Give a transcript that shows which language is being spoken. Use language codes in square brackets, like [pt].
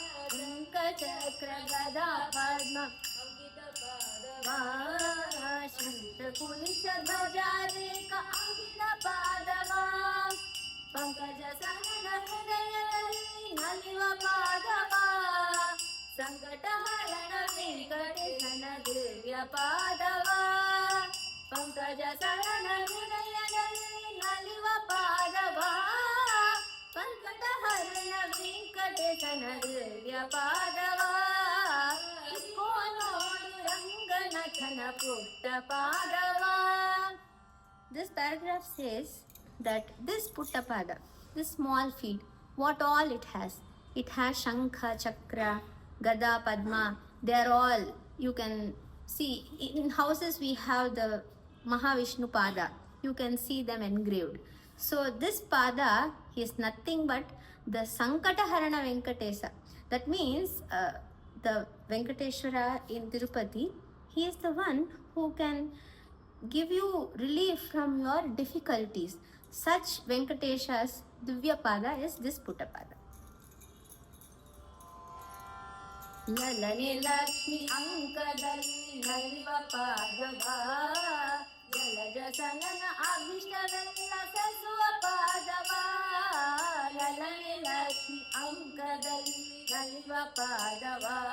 [kn] ಶಂಖ ಚಕ್ರ ಗದಾ ಪದ್ಮ ಅಂಕಿತ ಪಾದವ ಶಂಖ ಕುಲಿಶ ಧ್ವಜ ರೇಖ ಅಂಕಿತ ಪಾದವ ಪಂಕಜ ಸನನ ಹೃದಯದಲ್ಲಿ ನಲಿವ ಪಾದವ ಸಂಕಟ ಹರಣ ವೆಂಕಟೇಶನ ದಿವ್ಯ ಪಾದವ ಪಂಕಜ ಶರಣ ಹೃದಯದಲ್ಲಿ ನಲಿವ ಪಾದವ ಸಂಕಟ ಹರಣ ವೆಂಕಟೇಶನ ದಿವ್ಯ ಪಾದವ ಇಕೋ ನೋಡು ರಂಗನಾಥನ ಪುಟ್ಟ ಪಾದವ. [en] This paragraph says that this Puttapada, this small feet, what all it has Shankha, Chakra, Gada, Padma. They are all, you can see in houses we have the Mahavishnu Pada. You can see them engraved. So this Pada is nothing but the Sankata Harana Venkatesa. That means the Venkateshwara in Tirupati, he is the one who can give you relief from your difficulties. Such Venkatesha's Divya Pada is this Puttapada. [kn] ಲಲನೆ Lakshmi ಅಂಕದಲ್ಲಿ ನಲಿವ ಪಾದವ ಜಲಜ ಸನನ ಅಭಿಷ್ಟವೆಲ್ಲ ಸಸುವ ಪಾದವ ಲಲನೆ ಲಕ್ಷ್ಮಿ ಅಂಕದಲ್ಲಿ ನಲಿವ ಪಾದವ